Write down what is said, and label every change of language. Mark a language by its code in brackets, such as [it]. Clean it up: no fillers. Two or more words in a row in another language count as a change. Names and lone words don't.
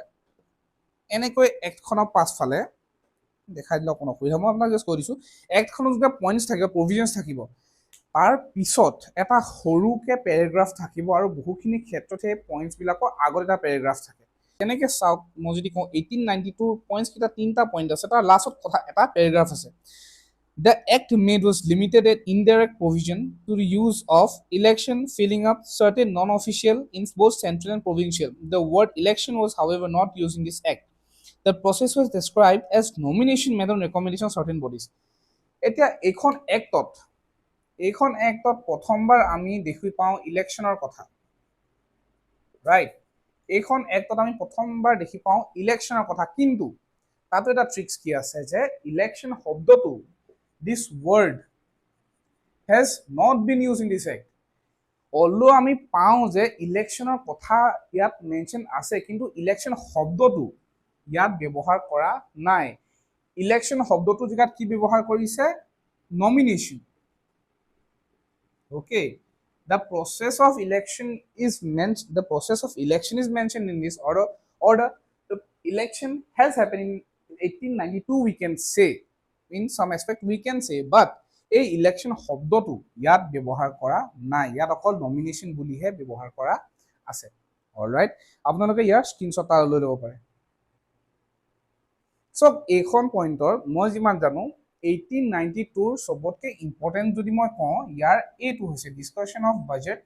[as] এনেকৈ এক্টখনৰ পাছফালে দেখাই দিলে অকণ অসুবিধা, মই আপোনাক জাষ্ট কৈ দিছোঁ, এক্টখনত যেতিয়া পইণ্টছ থাকিব, প্ৰভিজনছ থাকিব, তাৰ পিছত এটা সৰুকৈ পেৰেগ্ৰাফ থাকিব আৰু বহুখিনি ক্ষেত্ৰত সেই পইণ্টছবিলাকৰ আগত এটা পেৰেগ্ৰাফ থাকে। তেনেকৈ চাওক, মই যদি কওঁ 1892 পইণ্টছকেইটা 3টা পইণ্ট আছে, তাৰ লাষ্টত কথা এটা পেৰেগ্ৰাফ আছে। [en] The act made was limited an indirect provision to the use of election filling up certain non-official in both central and provincial. The word election was, however, not used in this act. The process was described as nomination made on recommendation of certain bodies. [as] এতিয়া এইখন এক্টত প্ৰথমবাৰ আমি দেখি পাওঁ ইলেকশ্যনৰ কথা, ৰাইট? এইখন এক্টত আমি প্ৰথমবাৰ দেখি পাওঁ ইলেকশ্যনৰ কথা, কিন্তু তাতো এটা ট্ৰিক্স কি আছে যে ইলেকশ্যন শব্দটো, [en] this word has not been used in this act. [as] Although আমি পাওঁ যে ইলেকশ্যনৰ কথা ইয়াত মেনশ্যন আছে, কিন্তু ইলেকশ্যন শব্দটো ইয়াত ব্যৱহাৰ কৰা নাই। ইলেকশ্যন শব্দটো জেগাত কি ব্যৱহাৰ কৰিছে? নমিনেশ্যন। [en] Okay, the process of election is mentioned in this order. The election has happened in 1892, we can say, in some aspect we can say, but [as] এই ইলেকশ্যন শব্দটো ইয়াত ব্যৱহাৰ কৰা নাই, ইয়াত অকল নমিনেশ্যন বুলিহে ব্যৱহাৰ কৰা আছে। অলৰাইট, আপোনালোকে ইয়াৰ স্ক্ৰীনশ্বট লৈ ল'ব পাৰে। চব এইখন পইণ্টৰ মই যিমান জানো 1892 সবতকে ইম্পৰ্টেণ্ট যদি মই কওঁ, ইয়াৰ এইটো হৈছে [en] discussion of budget.